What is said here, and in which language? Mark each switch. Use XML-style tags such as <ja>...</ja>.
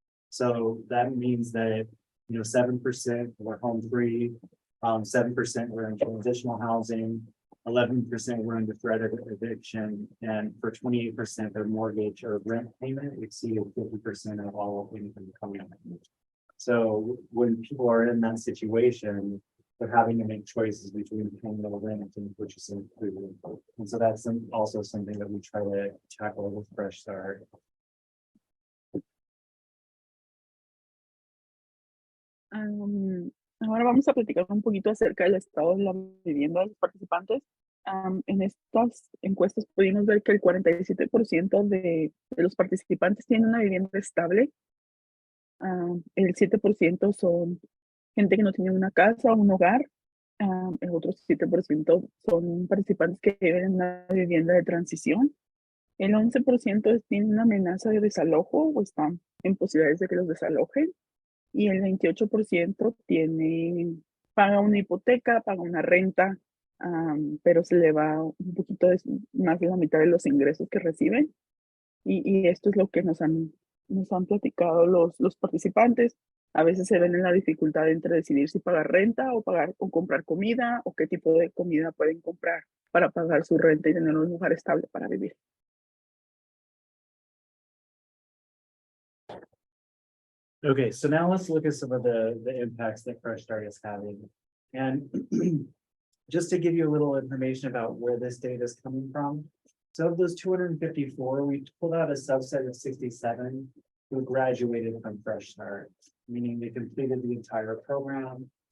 <en>So that means that 7% were home free, 7% were in transitional housing, 11% were under threat of eviction, and for 28%, their mortgage or rent payment exceeded 50% of all income coming in. So when people are in that situation, they're having to make choices between paying their rent and purchasing food. And so that's also something that we try to tackle with Fresh Start.</en> <es>Ahora vamos a platicar un poquito acerca del estado de la vivienda de los participantes. En estas encuestas pudimos ver que el 47% de los participantes tienen una vivienda estable. El 7% son gente que no tiene una casa o un hogar. El otro 7% son participantes que viven en una vivienda de transición. El 11% tienen una amenaza de desalojo o están en posibilidades de que los desalojen. Y el 28% paga una hipoteca, paga una renta, pero se le va un poquito más de la mitad de los ingresos que reciben. Y esto es lo que nos han platicado los participantes. A veces se ven en la dificultad entre decidir si pagar renta o pagar o comprar comida o qué tipo de comida pueden comprar para pagar su renta y tener un lugar estable para vivir.</es> <en>Okay, so now let's look at some of the impacts that Fresh Start is having. And just to give you a little information about where this data is coming from. So of those 254, we pulled out a subset of 67 who graduated from Fresh Start, meaning they completed the entire program.</en>